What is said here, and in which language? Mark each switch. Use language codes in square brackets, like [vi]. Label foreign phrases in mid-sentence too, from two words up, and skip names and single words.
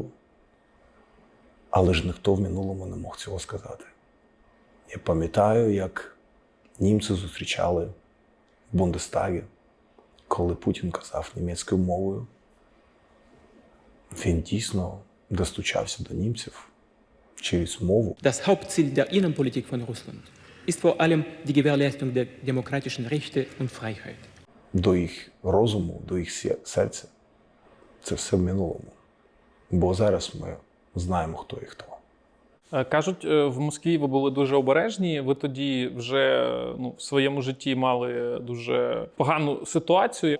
[uk] Але ж ніхто в минулому не мог цього сказати. Я пам'ятаю, як німці зустрічали в Бундестагі, коли Путін казав німецькою мовою. Він дійсно достучався до німців через мову. [de] Das Hauptziel der Innenpolitik von Russland ist vor allem die Gewährleistung der demokratischen Rechte und Freiheit. [uk] До їх розуму, до їх серця. Це все в минулому. Бо зараз ми знаємо, хто і хто. Кажуть, в Москві ви були дуже обережні. Ви тоді вже в своєму житті мали дуже погану ситуацію.